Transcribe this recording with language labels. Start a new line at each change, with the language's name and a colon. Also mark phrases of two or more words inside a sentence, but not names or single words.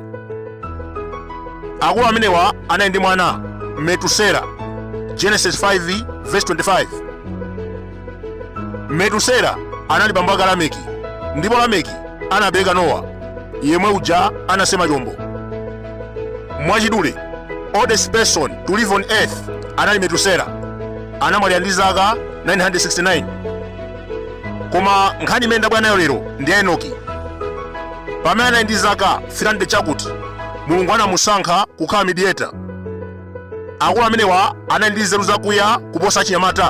Nyanja: Akulu amenewa anali ndi mwana Metusela, Genesis 5:25. Metusela anali bambo ake Lameki, ndipo Lameki anabereka Nowa, yemwe uja anasema chombo. Mwachidule,
English: oldest person to live on earth
Nyanja: anali Metusela, anamwalira ndi zaka 969. Koma nkhani imene ndabwera nayo lero ndi Enoki. Pamene anali ndi zaka 300 chakuti, Mulungu anamusankha kukhala mediator. Akulu amenewa anali ndi nzeru zakuya kuposa achinyamata.